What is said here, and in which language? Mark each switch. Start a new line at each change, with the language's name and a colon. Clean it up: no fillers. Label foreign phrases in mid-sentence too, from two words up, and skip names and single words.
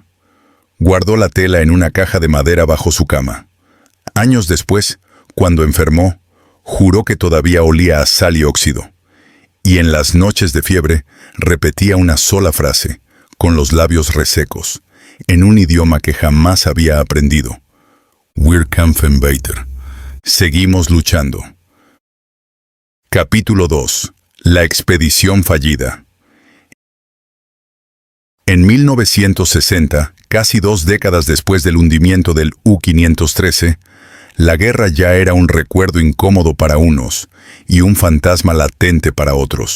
Spanish: Guardó la tela en una caja de madera bajo su cama. Años después, cuando enfermó, juró que todavía olía a sal y óxido. Y en las noches de fiebre repetía una sola frase, con los labios resecos, en un idioma que jamás había aprendido.
German: «Wir kämpfen weiter».
Spanish: Seguimos luchando. Capítulo 2. La expedición fallida. En 1960, casi 2 décadas después del hundimiento del U-513, la guerra ya era un recuerdo incómodo para unos y un fantasma latente para otros.